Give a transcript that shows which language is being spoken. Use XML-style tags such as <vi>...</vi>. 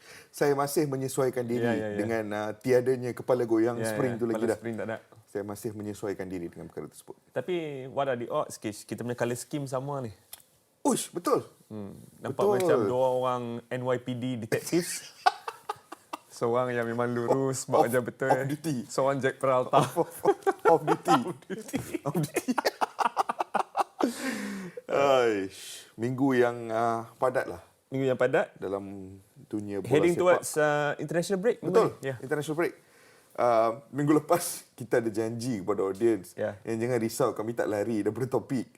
<ms>Saya masih menyesuaikan diri dengan tiadanya kepala goyang spring tu lagi dah. Spring tak ada. Saya masih menyesuaikan diri dengan perkara tersebut. Tapi</ms> <en>what are the odds, Kish?</en> <ms>Kita punya</ms> <en>colour scheme</en> <ms>sama ni. Uish, betul. Nampak macam dua orang NYPD detectives. Seorang yang memang lurus, buat kerja betul.</ms> <en>Off duty.</en> <ms>Seorang Jack Peralta.</ms> <en>Off duty. Off duty.</en> <ms>Aish, minggu yang padat lah. Minggu yang padat. Dalam dunia bola</ms> <en>Heading</en> <ms>sepak.</ms> <en>towards international break. Betul, international break.</en> <ms>Minggu lepas kita ada janji kepada audiens yang jangan risau, kami tak lari daripada topik.</ms>